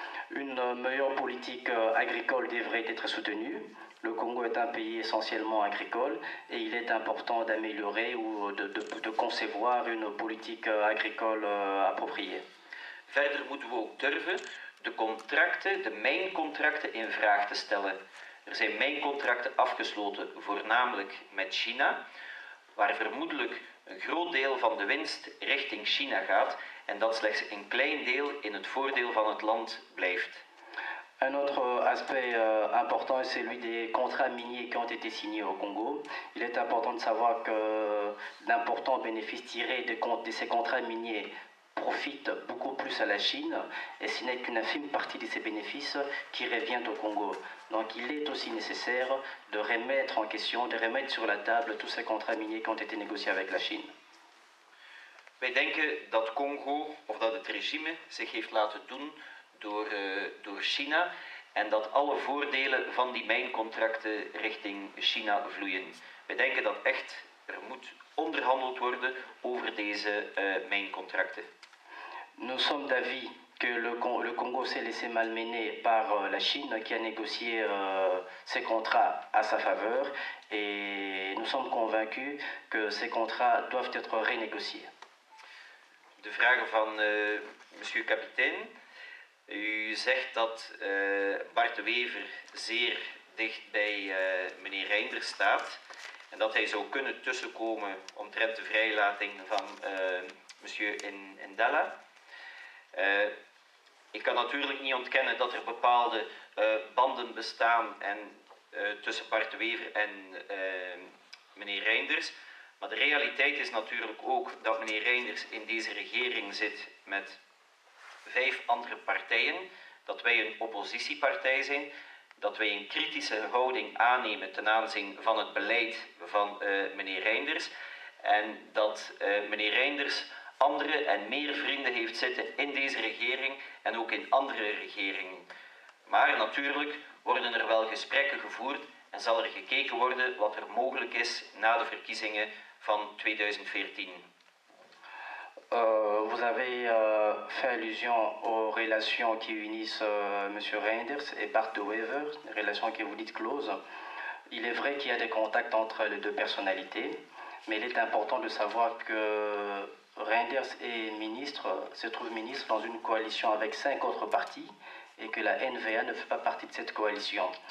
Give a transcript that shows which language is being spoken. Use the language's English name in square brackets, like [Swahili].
[French] Une meilleure politique agricole devrait être soutenue. Le Congo est un pays essentiellement agricole et il est important d'améliorer ou de concevoir une politique agricole appropriée. [Dutch] Verder moeten we ook durven de mijncontracten in vraag te stellen. Er zijn mijncontracten afgesloten, voornamelijk met China, waar vermoedelijk een groot deel van de winst richting China gaat en dat slechts een klein deel in het voordeel van het land blijft. [French] Un autre aspect important est celui des contrats miniers qui ont été signés au Congo. Il est important de savoir que d'importants bénéfices tirés de ces contrats miniers profitent beaucoup plus à la Chine et ce n'est qu'une infime partie de ces bénéfices qui revient au Congo. Donc il est aussi nécessaire de remettre en question, de remettre sur la table tous ces contrats miniers qui ont été négociés avec la Chine. [Dutch] Wij denken dat Congo, of dat het regime, zich heeft laten doen door China en dat alle voordelen van die mijncontracten richting China vloeien. Wij denken dat echt er moet onderhandeld worden over deze mijncontracten. [French] Nous sommes d'avis que le Congo s'est laissé malmener par la Chine qui a négocié ces contrats à sa faveur et nous sommes convaincus que ces contrats doivent être renégociés. [Dutch] De vragen van monsieur Kapitein. U zegt dat Bart de Wever zeer dicht bij meneer Reinders staat en dat hij zou kunnen tussenkomen omtrent de vrijlating van monsieur Ndala. Ik kan natuurlijk niet ontkennen dat er bepaalde banden bestaan tussen Bart de Wever en meneer Reinders. Maar de realiteit is natuurlijk ook dat meneer Reinders in deze regering zit met 5 andere partijen, dat wij een oppositiepartij zijn, dat wij een kritische houding aannemen ten aanzien van het beleid van meneer Reinders en dat meneer Reynders andere en meer vrienden heeft zitten in deze regering en ook in andere regeringen. Maar natuurlijk worden er wel gesprekken gevoerd en zal er gekeken worden wat er mogelijk is na de verkiezingen van 2014. [French] Vous avez fait allusion aux relations qui unissent M. Reynders et Bart de Wever, des relations que vous dites closes. Il est vrai qu'il y a des contacts entre les deux personnalités, mais il est important de savoir que Reynders se trouve ministre dans une coalition avec 5 autres partis et que la NVA ne fait pas partie de cette coalition.